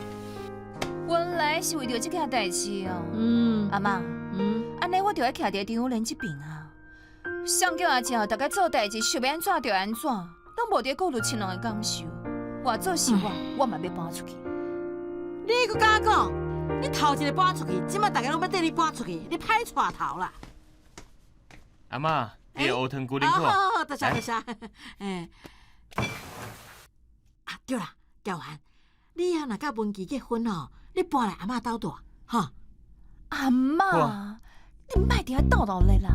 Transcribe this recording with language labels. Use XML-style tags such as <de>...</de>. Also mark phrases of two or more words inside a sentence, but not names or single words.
<nan>原来是为着这件代志哦。阿妈，安尼我就要徛伫张友莲这边啊。上叫阿姐，大家做代志想要安怎就安怎，拢无伫顾虑亲人的感受。换做是我嘛要搬出去。你搁甲我讲，你头一个搬出去，即摆大家拢要缀你搬出去，你歹带头啦。阿妈，你的乌糖龟啉好。好，多谢。对啦，教涵，你若甲文琪结婚你搬来阿嬷兜住，哈。阿妈，你莫伫遐叨叨咧啦。</nan>